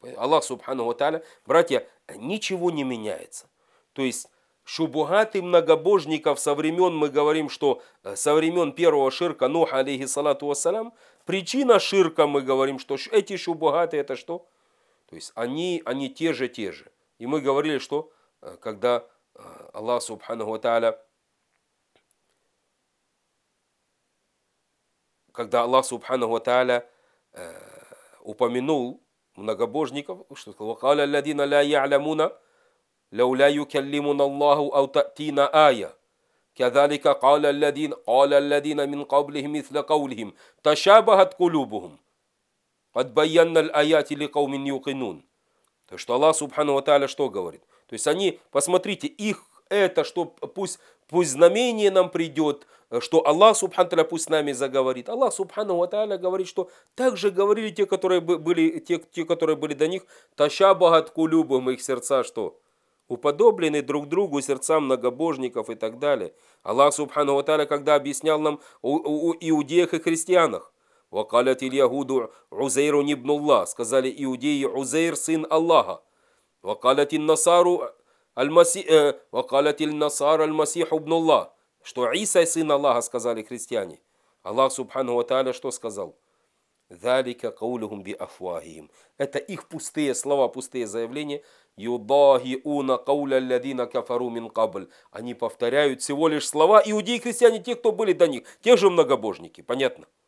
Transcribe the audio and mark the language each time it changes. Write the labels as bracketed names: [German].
[Russian] Аллах субханаху тааля, братья, ничего не меняется. То есть, шубугаты многобожников со времен, мы говорим, что со времен первого ширка Нуха, алейхи салату вассалям, причина ширка, мы говорим, что эти шубугаты, это что? То есть они те же. И мы говорили, что когда Аллах субханаху ва тааля, упомянул многобожников, что сказал, [Arabic] وَقَالَ الَّذِينَ لَا يَعْلَمُونَ لَوْ لَا يُكَلِّمُنَ اللَّهُ أَوْ تَأْتِينَ آيَةً كَذَلِكَ قَالَ الَّذِينَ مِنْ قَبْلِهِمْ مِثْلَ قَوْلِهِمْ تَشَابَهَتْ قُلُوبُهُمْ. [Russian] То есть, что Аллах субханаху ва тааля что говорит? То есть, они, посмотрите, их это, что пусть знамение нам придет, что Аллах субханаху ва тааля пусть с нами заговорит. Аллах субханаху ва тааля говорит, что так же говорили те, которые были до них, ташабахат кулюбухум, их сердца что? Уподоблены друг другу сердца многобожников и так далее. Аллах субханаху ва тааля, когда объяснял нам о иудеях и христианах, [Arabic] وقالت اليهود عزير ابن الله [Russian] сказали иудеи Узейр сын Аллаха. [Arabic] وقالت النصارى المسيح وقالت النصارى المسيح ابن الله [Russian] что Иса сын Аллаха сказали христиане. Аллах субханаху ва тааля что сказал? [Arabic] ذلِكَ قَوْلُهُمْ بِأَفْوَاهِهِمْ [Russian] это их пустые слова, пустые заявления. [Arabic] يُضَاهِئُونَ قَوْلَ الَّذِينَ كَفَرُوا مِنْ قَبْلُ [Russian] они повторяют всего лишь слова иудеи христиане, те, кто были до них, те же многобожники, понятно?